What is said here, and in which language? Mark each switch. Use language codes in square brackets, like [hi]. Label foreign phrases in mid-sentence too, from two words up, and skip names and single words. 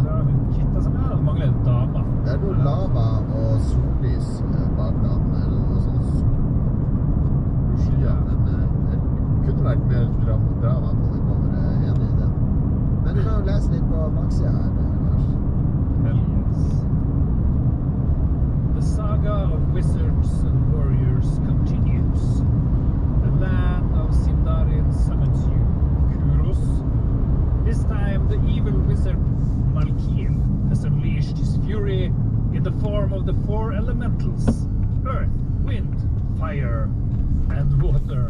[no] Så har vi kittet som er, det mangler en dama. Det er noe lava og sollys bak han, eller noe sånt skyer, men det kunne vært mer drama på det coveret, enig i det. Men du kan jo lese litt på baksiden her, Lars. [en] Hell yes. The saga of wizards and warriors continues. The land of Sindarin summons you, Kuros. This time the evil wizard Malkiel has unleashed his fury in the form of the four elementals: earth, wind, fire, and water.